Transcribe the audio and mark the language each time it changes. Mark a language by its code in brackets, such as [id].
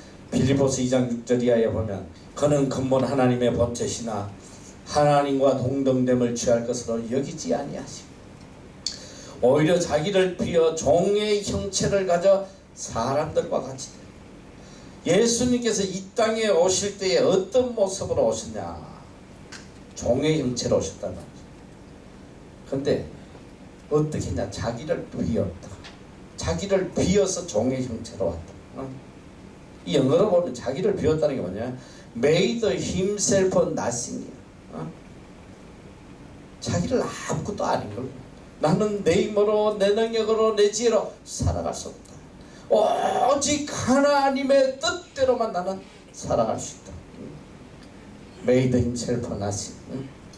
[ko] 빌립보서 2장 6절 이하에 보면 그는 근본 하나님의 본체시나 하나님과 동등됨을 취할 것으로 여기지 아니하시고 오히려 자기를 비어 종의 형체를 가져 사람들과 같이 되고 예수님께서 이 땅에 오실 때에 어떤 모습으로 오셨냐? 종의 형체로 오셨단 말이죠. 근데 어떻게 했냐? 자기를 비웠다. 자기를 비어서 종의 형체로 왔다. 이 영어로 보면 자기를 비웠다는 게 뭐냐? [en] Made himself nothing이야. [ko] 자기를 아무것도 아닌 걸. 나는 내 힘으로, 내 능력으로, 내 지혜로 살아갈 수 없다. 오직 하나님의 뜻대로만 나는 살아갈 수 있다. [en] Made himself nothing.